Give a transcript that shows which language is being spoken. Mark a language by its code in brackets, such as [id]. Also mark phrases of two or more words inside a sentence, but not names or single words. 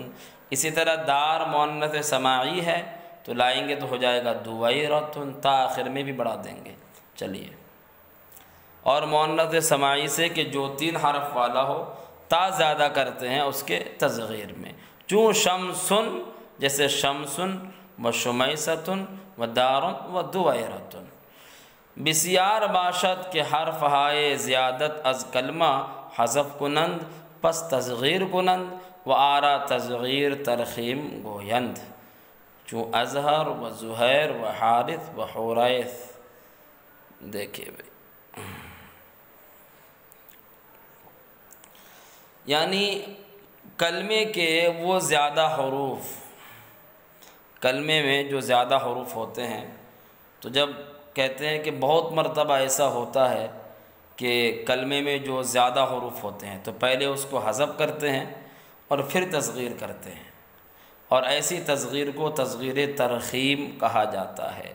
[ur] اسی طرح دار مؤنث سماعی ہے تو لائیں گے تو ہو جائے گا دویرتن، تا آخر میں بھی بڑھا دیں گے۔ چلیے، اور مؤنث سماعی سے کہ جو تین حرف والا ہو تا زیادہ کرتے ہیں اس کے تصغیر میں، چوں شمسن جیسے شمسن و شمیستن و دارن و دویرتن۔ [fa] بسیار باشد کہ حرف ہائے زیادت از کلمہ حذف کنند پس تصغیر کنند و آرا تصغیر ترخیم گویند، چوں اظہر و زہیر و حارث و حریث۔ [ur] دیکھیے بھائی، یعنی کلمے کے وہ زیادہ حروف، کلمے میں جو زیادہ حروف ہوتے ہیں تو جب کہتے ہیں کہ بہت مرتبہ ایسا ہوتا ہے کہ کلمے میں جو زیادہ حروف ہوتے ہیں تو پہلے اس کو حذف کرتے ہیں اور پھر تصغیر کرتے ہیں، اور ایسی تصغیر کو تصغیر ترخیم کہا جاتا ہے۔